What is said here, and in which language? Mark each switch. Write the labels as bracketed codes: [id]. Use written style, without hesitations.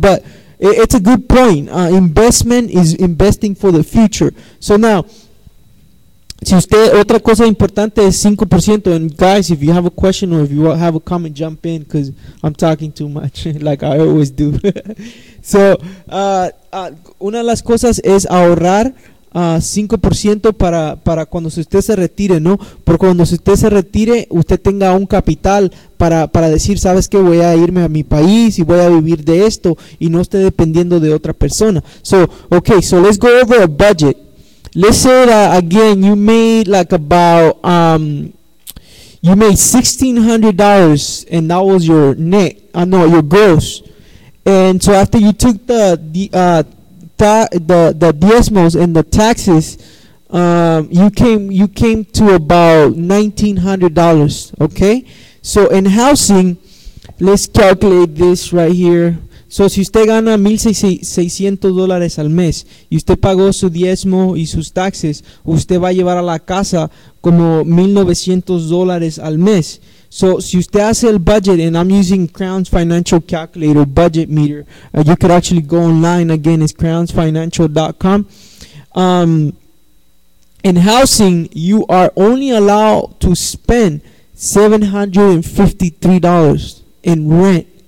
[en] But it's a good point. Investment is investing for the future. So now, [es] si usted, otra cosa importante es 5%. [en] And guys, if you have a question or if you have a comment, jump in, because I'm talking too much, like I always do. [es] So, una de las cosas es ahorrar 5% para cuando usted se retire, ¿no? Porque cuando usted se retire, usted tenga un capital para decir, ¿sabes qué? Voy a irme a mi país y voy a vivir de esto y no esté dependiendo de otra persona. [en] So, okay, so let's go over a budget. Let's say that, again, you made like about, you made $1,600 and that was your net, your gross. And so after you took the diezmos and the taxes, you came to about $1,900, okay? So in housing, let's calculate this right here. [es] So si usted gana $1,600 al mes y usted pagó su diezmo y sus taxes, usted va a llevar a la casa como $1,900 al mes. [en] So, [es] si usted hace el budget, [en] and I'm using Crown's Financial Calculator, Budget Meter. You could actually go online, again, it's crownsfinancial.com. In housing, you are only allowed to spend $753 in rent.